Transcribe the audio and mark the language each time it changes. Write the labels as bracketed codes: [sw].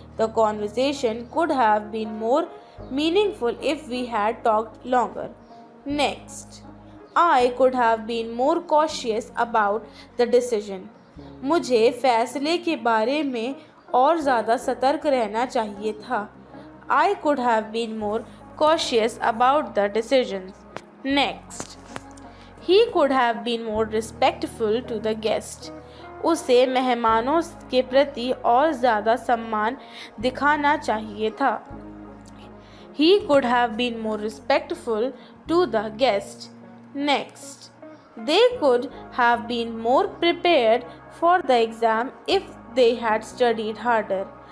[en] The conversation could have been more meaningful if we had talked longer. Next, I could have been more cautious about the decision. [hi] मुझे फैसले के बारे में और ज़्यादा सतर्क रहना चाहिए था. [en] I could have been more cautious about the decisions. Next, he could have been more respectful to the guest. [hi] उसे मेहमानों के प्रति और ज़्यादा सम्मान दिखाना चाहिए था. [en] He could have been more respectful to the guest. Next, they could have been more prepared for the exam if they had studied harder.